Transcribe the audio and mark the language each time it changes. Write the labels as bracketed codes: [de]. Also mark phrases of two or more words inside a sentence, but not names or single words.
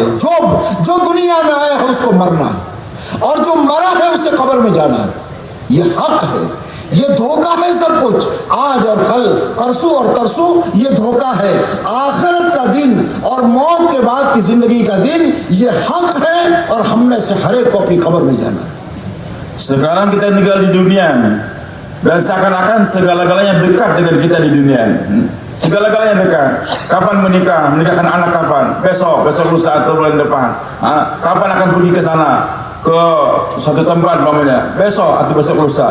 [hi] जो दुनिया में आया है उसको मरना है, और जो मरा है उसे कब्र में जाना है, ये हक है। ये धोखा है सब कुछ, आज और कल, परसों और तरसों, ये धोखा है। आखिरत का दिन और मौत के बाद की जिंदगी का दिन ये हक है, और हम में से हर एक को अपनी कब्र में जाना है। [id] Sekarang kita tinggal di dunia dan seakan-akan segala-galanya dekat dengan kita di dunia. Segala-galanya dekat. Kapan menikah? Menikahkan anak kapan? Besok lusa atau bulan depan. Kapan akan pergi ke sana? Ke satu tempat namanya. Besok atau besok lusa.